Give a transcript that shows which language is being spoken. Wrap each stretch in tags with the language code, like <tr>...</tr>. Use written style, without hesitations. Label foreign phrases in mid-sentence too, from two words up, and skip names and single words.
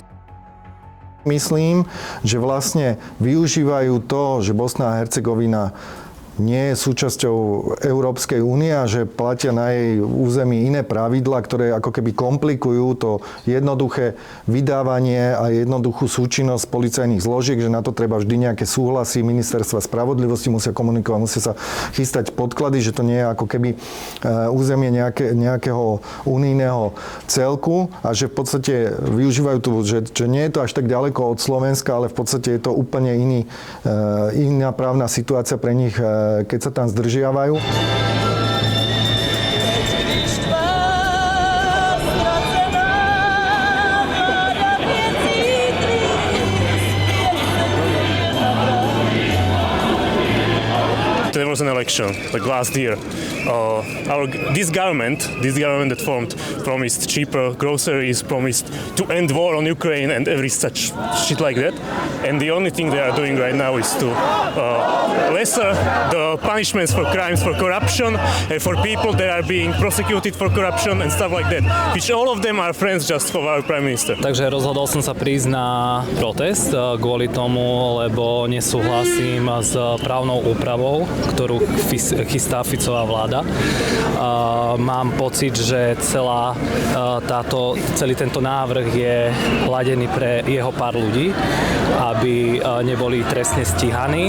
<sk>Myslím, že vlastne využívajú to, že Bosna a Hercegovina nie je súčasťou Európskej únie a že platia na jej území iné pravidlá, ktoré ako keby komplikujú to jednoduché vydávanie a jednoduchú súčinnosť policajných zložiek, že na to treba vždy nejaké súhlasy ministerstva spravodlivosti, musia komunikovať, musia sa chystať podklady, že to nie je ako keby územie nejakého unijného celku a že v podstate využívajú tu, že nie je to až tak ďaleko od Slovenska, ale v podstate je to úplne iná právna situácia pre nich, keď sa tam zdržiavajú.</sk> <en>There was an election like last year. This government that formed promised cheaper groceries, promised to end war on Ukraine and every such shit like that. And the only thing they are doing right now is to lesser the punishments for crimes for corruption and for people that are being prosecuted for corruption and stuff like that, which all of them are friends just of our prime minister.</en> <sk>Takže rozhodol som sa prísť na protest kvôli tomu, lebo nesúhlasím s právnou úpravou, ktorú chystá Ficová vláda. Mám pocit, že celý tento návrh je ladený pre jeho pár ľudí, aby neboli trestne stíhaní.</sk>